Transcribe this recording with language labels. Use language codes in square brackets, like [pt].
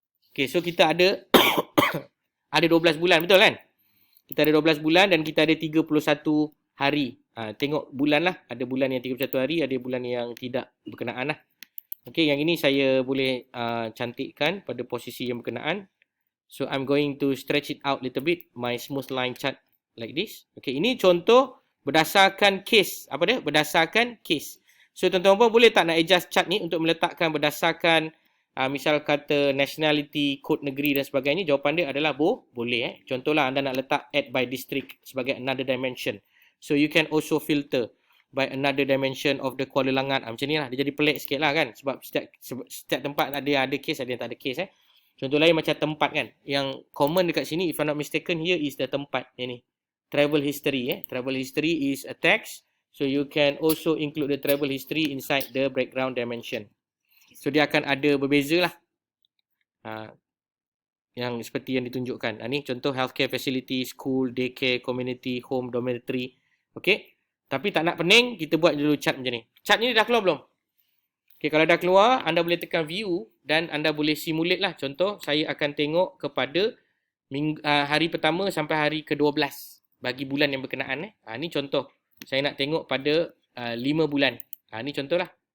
[ms] Okay, so kita ada ada 12 bulan, betul kan? Kita ada 12 bulan dan kita ada 31 hari. Tengok bulan lah. Ada bulan yang 31 hari, ada bulan yang tidak berkenaan lah. Okay, yang ini saya boleh cantikkan pada posisi yang berkenaan. [en] So, I'm going to stretch it out little bit. My smooth line chart like this. [ms] Okay, ini contoh berdasarkan case. Apa dia? Berdasarkan case. So, tuan-tuan boleh tak nak adjust chart ni untuk meletakkan berdasarkan misal kata nationality, kod negeri dan sebagainya. Jawapan dia adalah boleh. Contohlah anda nak letak add by district sebagai another dimension. [en] So, you can also filter by another dimension of the Kuala Langat. [ms] Macam ni lah. Dia jadi pelik sikit lah kan. Sebab setiap tempat ada case, ada yang tak ada case. Contoh lain macam tempat kan. Yang common dekat sini, [en] if I'm not mistaken, here is the [ms] tempat. Ini. Travel history. [en] Travel history is a text. So you can also include the travel history inside the background dimension. [ms] So dia akan ada berbeza lah. Yang seperti yang ditunjukkan. Ini contoh healthcare facility, school, daycare, community, home, dormitory. Okay. Tapi tak nak pening, kita buat dulu chart macam ni. Chart ni dah keluar belum? Okay, kalau dah keluar, anda boleh tekan view dan anda boleh simulate lah. Contoh, saya akan tengok kepada hari pertama sampai hari ke-12 bagi bulan yang berkenaan. Ni contoh. Saya nak tengok pada 5 bulan. Ni contoh lah.